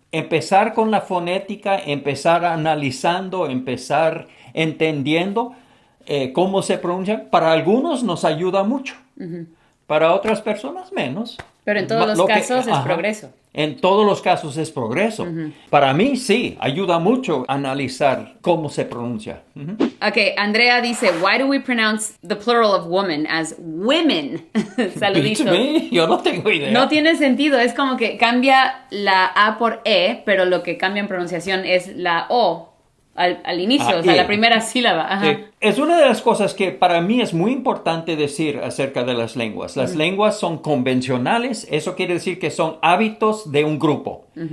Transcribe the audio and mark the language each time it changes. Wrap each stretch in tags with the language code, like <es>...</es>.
<es>Empezar con la fonética, empezar analizando, empezar entendiendo cómo se pronuncia, para algunos nos ayuda mucho, para otras personas menos. Pero en todos los casos es progreso. En todos los casos es progreso. Para mí sí, ayuda mucho analizar cómo se pronuncia.</es> <en>Ok, Andrea</en> <es>dice,</es> <en>why do we pronounce the plural of woman as women?</en> <es>Saludito. Yo no tengo idea. No tiene sentido, es como que cambia la A por E, pero lo que cambia en pronunciación es la O al inicio, o sea, la primera sílaba. Ajá. Sí. Es una de las cosas que para mí es muy importante decir acerca de las lenguas. Las lenguas son convencionales, eso quiere decir que son hábitos de un grupo.</es>